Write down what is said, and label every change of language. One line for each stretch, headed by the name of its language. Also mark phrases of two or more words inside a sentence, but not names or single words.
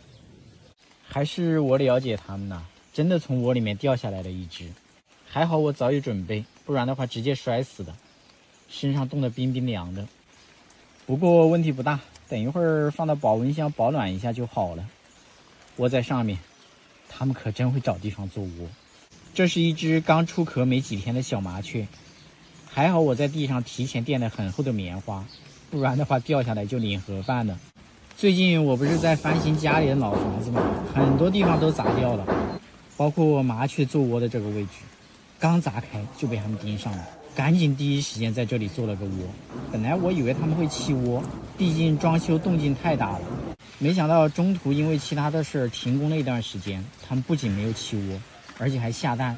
Chinese: 還是我了解他們吶，真的從窩裡面掉下來了一隻，還好我早有準備，不然的話直接摔死的，身上凍得冰冰涼的。不過問題不大，等一會兒放到保溫箱保暖一下就好了。窩在上面，他們可真會找地方做窩。這是一隻剛出殼沒幾天的小麻雀，還好我在地上提前墊了很厚的棉花，不然的話掉下來就領盒飯了。最近我不是在翻新家裡的老房子嗎？很多地方都砸掉了，包括麻雀做窩的這個位置，剛砸開就被他們盯上了，趕緊第一時間在這裡做了個窩。本來我以為他們會棄窩，畢竟裝修動靜太大了，沒想到中途因為其他的事停工了一段時間，他們不僅沒有棄窩，而且還下蛋。